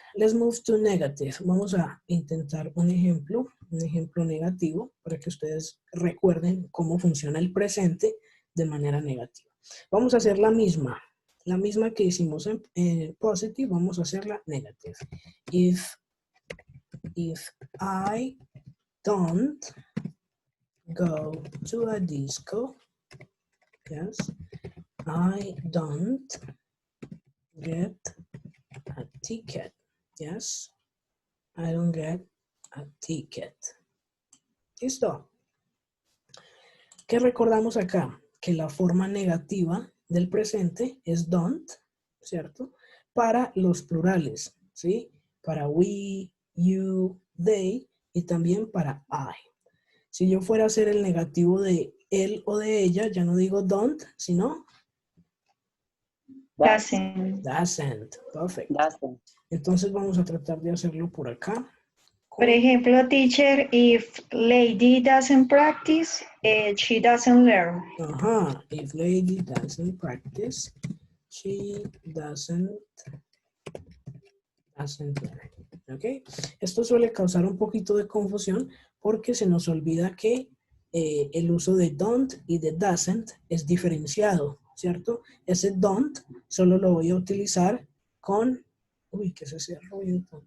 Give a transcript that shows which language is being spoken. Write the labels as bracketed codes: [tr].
[en] Let's move to negative. [es] Vamos a intentar un ejemplo negativo para que ustedes recuerden cómo funciona el presente de manera negativa. Vamos a hacer la misma que hicimos en positive, vamos a hacerla negative. [en] If I don't go to a disco, yes, I don't get a ticket, yes, I don't get a ticket. [es] ¿Listo? ¿Qué recordamos acá? Que la forma negativa del presente es don't, ¿cierto? Para los plurales, ¿sí? Para we, you, they y también para I. Si yo fuera a hacer el negativo de él o de ella, ya no digo don't, sino [en] Doesn't. doesn't. Perfect. Doesn't. [es] Entonces vamos a tratar de hacerlo por acá. Por ejemplo, [en] teacher, if lady doesn't practice, she doesn't learn. Ajá. If lady doesn't practice, she doesn't learn. ¿Ok? [es] Esto suele causar un poquito de confusión porque se nos olvida que el uso de don't y de doesn't es diferenciado, ¿cierto? Ese don't solo lo voy a utilizar con... Uy, ¿qué es ese ruido?